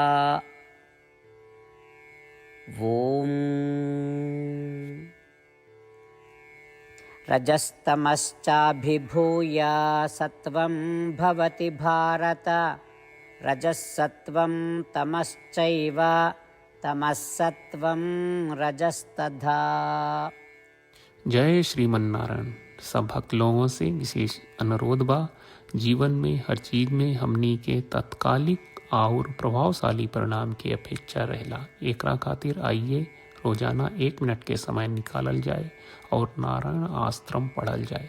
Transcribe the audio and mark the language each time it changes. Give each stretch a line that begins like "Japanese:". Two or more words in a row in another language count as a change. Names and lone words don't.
Sanskrit: ॐ रजस्तमश्चाभिभूय सत्वं भवति भारत। रजसत्वं तमश्चैव तमसत्वं रजस्तथा।
Bhojpuri: जय श्रीमन नारायण। सब भक्त लोगों से विशेष अनुरोध बा, जीवन में हर चीज में हमनी के तत्कालिक और प्रभावशाली परिणाम की अपेक्षा रहेला। एकरा खातिर आइए रोजाना 1 मिनट के समय निकालल जाए और नारायण आश्रम पढ़ल जाए।